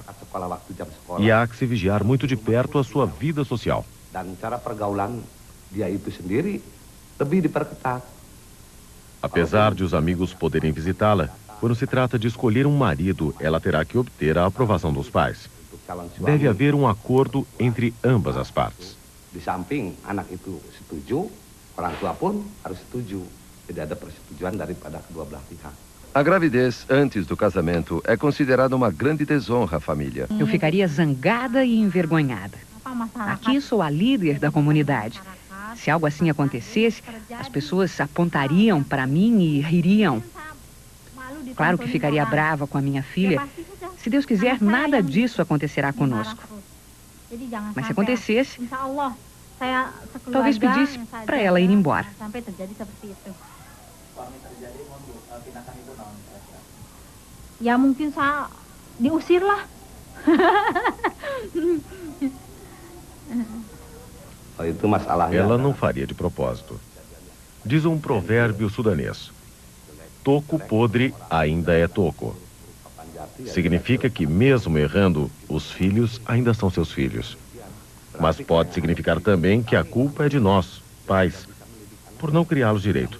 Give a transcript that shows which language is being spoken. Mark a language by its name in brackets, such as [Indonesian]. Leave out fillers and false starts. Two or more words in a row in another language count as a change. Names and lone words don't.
[Portuguese] E há que se vigiar muito de perto a sua vida social. Apesar de os amigos poderem visitá-la, quando se trata de escolher um marido, ela terá que obter a aprovação dos pais. Deve haver um acordo entre ambas as partes. [Indonesian] Di samping anak itu setuju, orang tua pun harus setuju. Tidak ada persetujuan daripada kedua belah pihak. [Portuguese] A gravidez antes do casamento é considerada uma grande desonra à família. Eu ficaria zangada e envergonhada. Aqui sou a líder da comunidade. Se algo assim acontecesse, as pessoas apontariam para mim e ririam. Claro que ficaria brava com a minha filha. Se Deus quiser, nada disso acontecerá conosco. Mas se acontecesse, talvez pedisse para ela ir embora. [Indonesian] Ya mungkin saya diusir lah. Itu masalahnya. [Portuguese] Ela não faria de propósito. Diz um provérbio sudanês: toco podre ainda é toco. Significa que, mesmo errando, os filhos ainda são seus filhos. Mas pode significar também que a culpa é de nós, pais, por não criá-los direito.